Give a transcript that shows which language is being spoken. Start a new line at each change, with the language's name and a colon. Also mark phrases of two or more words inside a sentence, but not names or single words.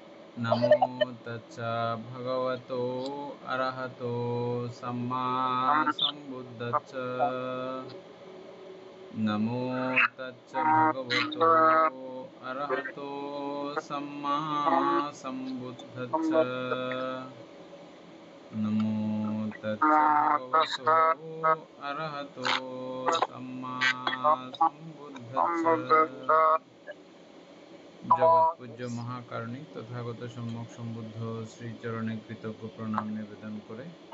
Pali: नमो तच्च भगवतो अरहतो सम्मा सम्बुद्धच्च नमो तच्च भगवतो अरहतो सम्मा सम्बुद्धच्च नमो तच्च भगवतो अरहतो सम्मा सम्बुद्धच्च
Marathi: जगत पूज्य महाकारुणिक तथागत सम्यक सम्बुद्ध श्रीचरणे कृतज्ञ प्रणाम निवेदन करे